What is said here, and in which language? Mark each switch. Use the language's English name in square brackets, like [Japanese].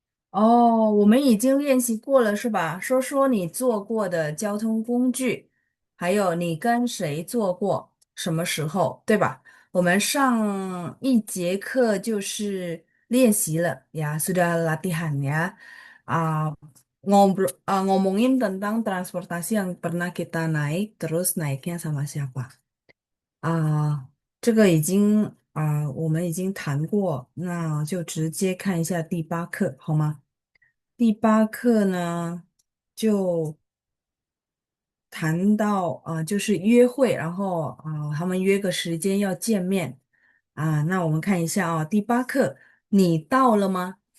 [Chinese] 哦，我们已经练习过了，是吧？说说你坐过的交通工具，还有你跟谁坐过，什么时候，对吧？我们上一节课就是练习了呀， [Indonesian] sudah latihan ya. Ngomongin tentang transportasi yang pernah kita naik, terus naiknya sama siapa. [Chinese] 这个已经我们已经谈过，那就直接看一下第八课，好吗？第八课呢，就谈到就是约会，然后他们约个时间要见面那我们看一下第八课你到了吗？